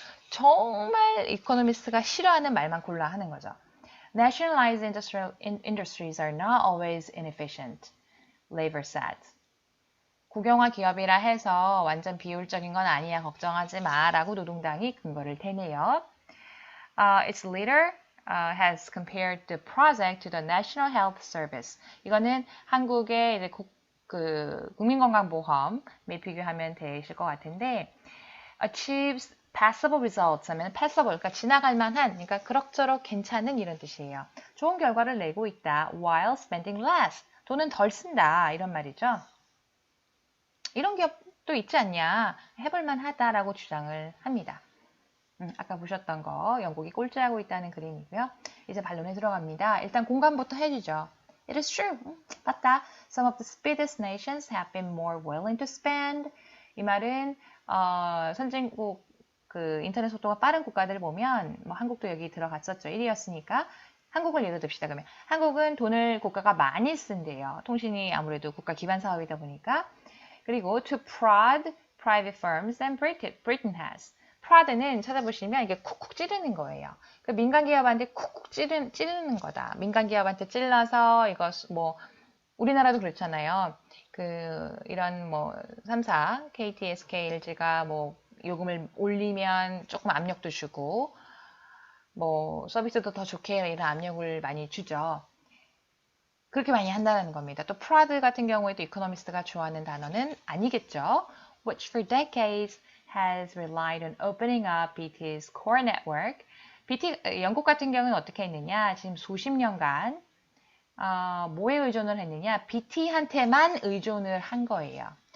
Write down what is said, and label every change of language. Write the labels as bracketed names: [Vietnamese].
[Korean] 정말 이코노미스트가 싫어하는 말만 골라 하는 거죠. [English] Nationalized industries are not always inefficient, Labour said. [Korean] 국영화 기업이라 해서 완전 비효율적인 건 아니야. 걱정하지 마. 라고 노동당이 근거를 대네요. [English] Its leader has compared the project to the National Health Service. [Korean] 이거는 한국의 이제 국민건강보험에 비교하면 되실 것 같은데 [English] achieves passable results [Korean] 하면 passable, 그러니까 지나갈 만한, 그러니까 그럭저럭 괜찮은 이런 뜻이에요. 좋은 결과를 내고 있다. [English] while spending less, [Korean] 돈은 덜 쓴다 이런 말이죠. 이런 기업도 있지 않냐, 해볼만 하다라고 주장을 합니다. 아까 보셨던 거 영국이 꼴찌하고 있다는 그림이고요. 이제 반론에 들어갑니다. 일단 공감부터 해주죠. [English] It is true. [Korean] 맞다. [English] Some of the speediest nations have been more willing to spend. [Korean] 이 말은 선진국 인터넷 속도가 빠른 국가들을 보면 한국도 여기 들어갔었죠. 1위였으니까 한국을 예로 듭시다. 그러면 한국은 돈을 국가가 많이 쓴대요. 통신이 아무래도 국가 기반 사업이다 보니까. 그리고 [English] to prod private firms than Britain has. [Korean] proud는 찾아보시면 이게 쿡쿡 찌르는 거예요. 그 민간 기업한테 쿡쿡 찌르는 거다. 민간 기업한테 찔러서 이거 뭐 우리나라도 그렇잖아요. 이런 뭐 3사, KT, SK, LG가 뭐 요금을 올리면 조금 압력도 주고 뭐 서비스도 더 좋게 이런 압력을 많이 주죠. 그렇게 많이 한다는 겁니다. 또 프라드 같은 경우에도 이코노미스트가 좋아하는 단어는 아니겠죠. [English] Which for decades has relied on opening up BT's core network. [Korean] 영국 같은 경우는 어떻게 했느냐? 지금 수십 년간 뭐에 의존을 했느냐? BT한테만 의존을 한 거예요.